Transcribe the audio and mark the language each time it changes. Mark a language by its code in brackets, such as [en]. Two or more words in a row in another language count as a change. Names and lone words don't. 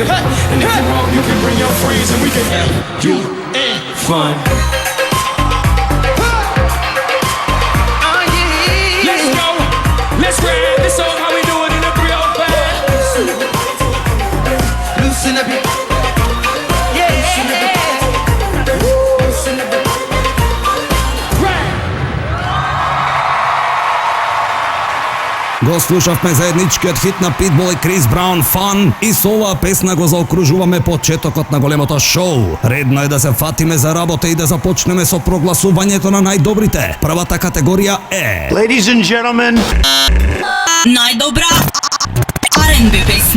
[en] And if you want, you can bring your friends and we can have you and fun. Let's go, let's ride this song how we do it in the 305. Loosen up your [mk] Го слушавме заедничкиот хит на Pitbull и Крис Браун Fun и со оваа песна го заокружуваме почетокот на големото шоу. Редно е да се фатиме за работа и да започнеме со прогласувањето на најдобрите. Првата категорија е [en] Ladies and gentlemen, [mk] најдобра R&B песна.